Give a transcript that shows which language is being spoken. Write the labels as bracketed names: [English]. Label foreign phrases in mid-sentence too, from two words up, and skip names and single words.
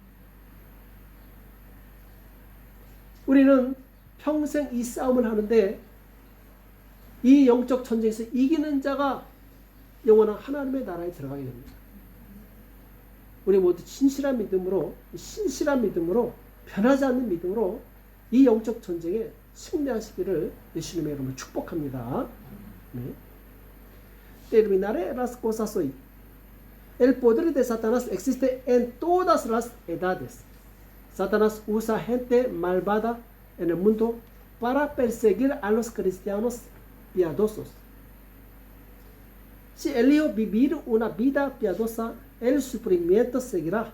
[Korean] 우리는 평생 이 싸움을 하는데 이 영적 전쟁에서 이기는 자가 영원한 하나님의 나라에 들어가게 됩니다. 우리 모두 신실한 믿음으로 변하지 않는 믿음으로 이 영적 전쟁에 승리하시기를 예수님의 이름으로 축복합니다. 네. [Spanish] Terminaré las cosas hoy. El poder de Satanás existe en todas las edades. Satanás usa gente malvada en el mundo para perseguir a los cristianos piadosos. Si elijo vivir una vida piadosa, el sufrimiento seguirá.